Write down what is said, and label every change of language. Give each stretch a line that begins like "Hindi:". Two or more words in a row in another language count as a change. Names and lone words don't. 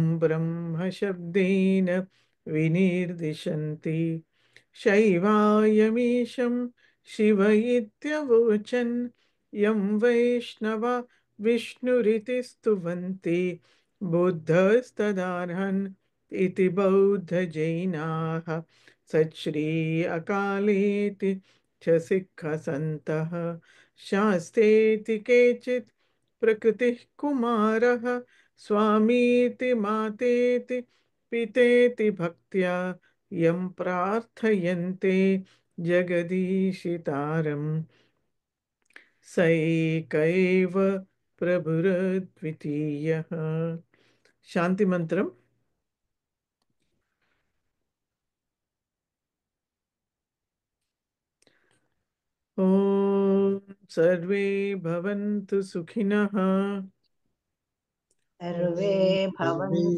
Sanskrit: బ్రహ్మ శబ్దేన వినిర్దిశంతి శైవాయమీశం శివ ఇత్యవోచన్ యం వైష్ణవ విష్ణురితి స్తువంతి బుద్ధస్తదార్హన్ इति बौद्धजैनाः सच्छ्री अकालेति च सिक्खसन्तः शास्तेति केचित् प्रकृतिः कुमारः स्वामीति मातेति पितेति भक्त्या यं प्रार्थयन्ते जगदीशितारम् सैकैव प्रभुरद्वितीयः. శాంతి మంత్రం. ఓం సర్వే భవంతు సుఖినః సర్వే భవంతు